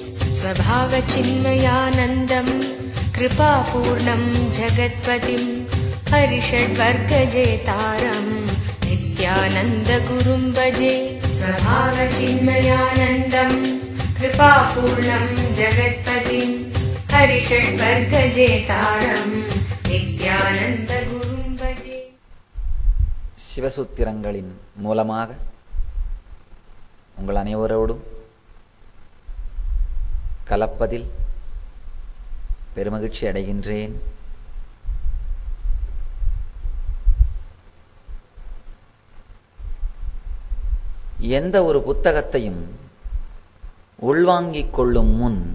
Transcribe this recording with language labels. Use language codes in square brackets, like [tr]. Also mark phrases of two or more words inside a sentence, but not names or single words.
[sa] स्वभावचिन्मयानन्दं कृपापूर्णं जगत्पतिं हरिषड्वर्गजेतारं नित्यानन्दगुरुं भजे। स्वभावचिन्मयानन्दं कृपापूर्णं जगत्पतिं हरिषड्वर्गजेतारं नित्यानन्दगुरुं भजे. [ta] சிவசூத்திரங்களின் மூலமாக உங்கள் அனைவரோடும் கலப்பதில் பெருமகிழ்ச்சி அடைகின்றேன். எந்த ஒரு புத்தகத்தையும் உள்வாங்கிக் கொள்ளும் முன்